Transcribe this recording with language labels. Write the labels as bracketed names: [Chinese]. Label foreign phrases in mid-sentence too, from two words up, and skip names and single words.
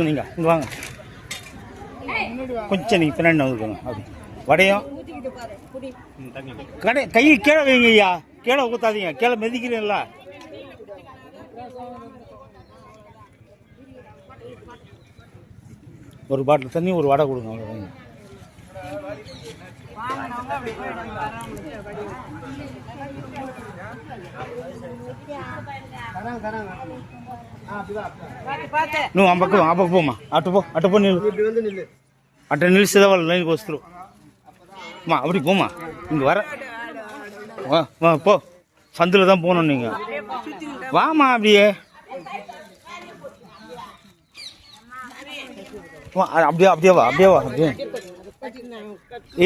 [Tamil] நீங்கள் இங்கே வாங்க, கொஞ்சம் நீங்கள் பின்னாடி வந்துருக்கோங்க. அப்படி வடையும் கடை கையை கீழே வைங்க ஐயா, கீழே ஊற்றாதீங்க, கீழே மிதிக்கிறீங்களா? ஒரு பாட்டில் தண்ணி, ஒரு வடை கொடுங்க. [Telugu] నువ్వు అమ్మకు పోమ్మా, అటు పో, అటు పో, నిల్లు అటు నిలిస్తే వాళ్ళు లైన్కి వస్తారు. [Tamil] அம்மா அப்படி போம்மா, இங்கே வர போ, சந்தில் தான் போகணும். நீங்கள் வாம்மா, அப்படியே அப்படியே அப்படியே வா, அப்படியே வா, அப்படியே இரு.